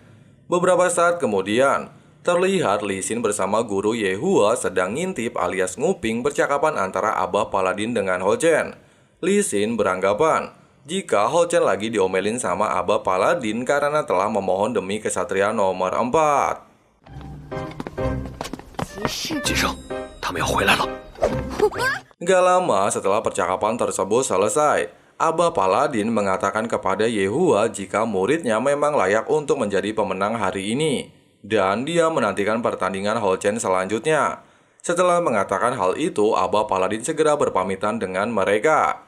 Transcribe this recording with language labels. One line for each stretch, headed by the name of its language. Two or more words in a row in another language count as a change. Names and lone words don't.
Indonesian: Beberapa saat kemudian, terlihat Li Xin bersama guru Yehua sedang ngintip alias nguping percakapan antara Abah Paladin dengan Hao Chen. Li Xin beranggapan jika Hao Chen lagi diomelin sama Abah Paladin karena telah memohon demi kesatria nomor 4.
Chinese: 先生，他们要回来了。
Indonesian: Gak lama setelah percakapan tersebut selesai, Abah Paladin mengatakan kepada Yehua jika muridnya memang layak untuk menjadi pemenang hari ini, dan dia menantikan pertandingan Hao Chen selanjutnya. Setelah mengatakan hal itu, Abah Paladin segera berpamitan dengan mereka.